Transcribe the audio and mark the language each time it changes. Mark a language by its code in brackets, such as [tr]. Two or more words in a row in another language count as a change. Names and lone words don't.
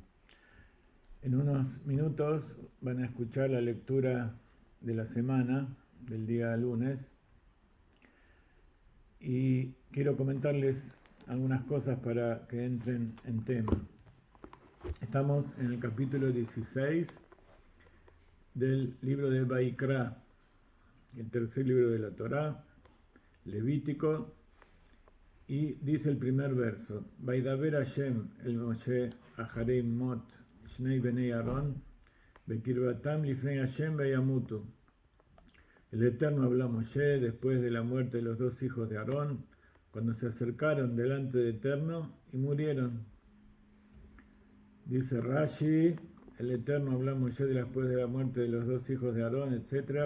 [es] En unos minutos van a escuchar la lectura de la semana, del día lunes, y quiero comentarles algunas cosas para que entren en tema. Estamos en el capítulo 16 del libro de Vaikra, el tercer libro de la Torá, Levítico, y dice el primer verso: [he] וידבר השם אל משה אחרי מות שני בני אהרן בקרבתם לפני השם וימותו. [es] El Eterno habló a Moshe después de la muerte de los dos hijos de Aarón, cuando se acercaron delante del Eterno y murieron. Dice Rashi: el Eterno habló a Moshe después de la muerte de los dos hijos de Aarón, etc.